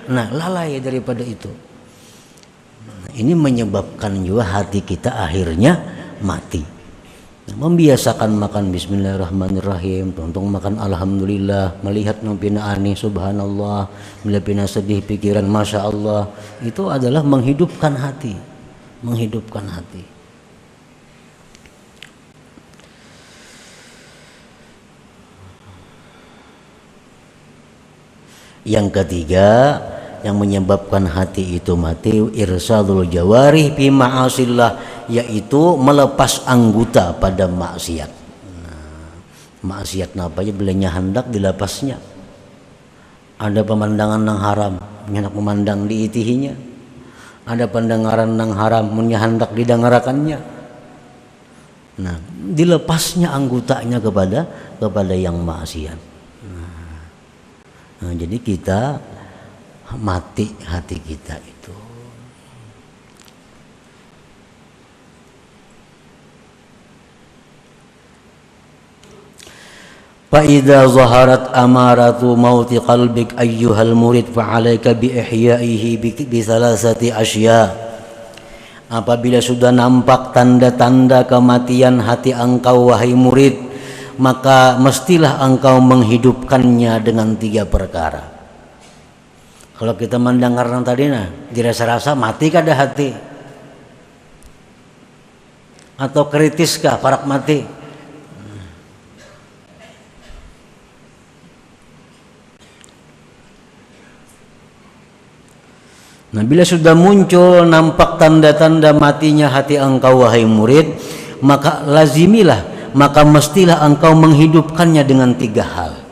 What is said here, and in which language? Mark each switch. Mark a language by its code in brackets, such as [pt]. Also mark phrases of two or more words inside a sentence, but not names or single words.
[id] Nah, lalai daripada itu. Ini menyebabkan juga hati kita akhirnya mati. Membiasakan makan bismillahirrahmanirrahim, tuntung makan alhamdulillah, melihat nang pina aneh subhanallah, melihat pina sedih pikiran [ar] ما شاء الله, [id] itu adalah menghidupkan hati, menghidupkan hati. Yang ketiga yang menyebabkan hati itu mati, [ar] إرسال الجوارح في معاصي الله, [id] yaitu melepas anggota pada maksiat. [bjn] Nah, maksiat napa aja belanya hendak dilepasnya. Ada pemandangan nang haram, hendak memandang diitihinya. [id] Ada pendengaran nang haram, hendak didengarakannya. Nah, dilepasnya anggotanya kepada yang maksiat. Nah, jadi kita mati hati kita itu. [ar] فإذا ظهرت أمارة موت قلبك أيها المريد فعليك بإحيائه بثلاثة أشياء. [id] Apabila sudah nampak tanda-tanda kematian hati engkau wahai murid, maka mestilah engkau menghidupkannya dengan 3 perkara. [bjn] Kalau kita mendengar yang tadi dirasa-rasa mati kada hati. [id] atau kritiskah parak mati? Nah, bila sudah muncul nampak tanda-tanda matinya hati engkau wahai murid, maka lazimilah, maka mestilah engkau menghidupkannya dengan 3 hal.